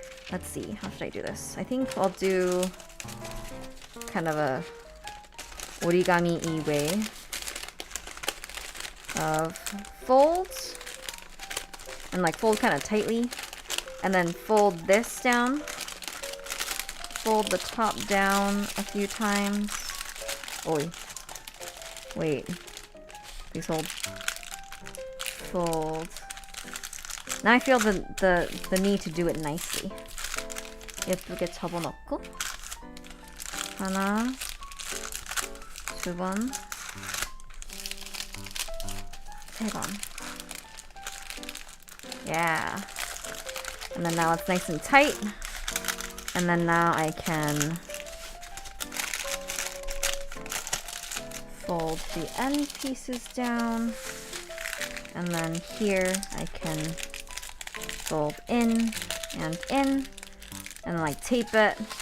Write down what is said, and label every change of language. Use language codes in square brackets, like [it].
[en] Let's see, how should I do this? I think I'll do kind of a origami-y way of folds, and like fold kind of tightly, and then fold this down, fold the top down a few times. Oi, wait, please hold. Fold. Now I feel the need to do it nicely. [ko] 예쁘게 접어넣고 하나, 두 번, 세 번. [en] Yeah. And then now it's nice and tight. And then now I can fold the end pieces down. And then here I can fold in and in. And like tape it.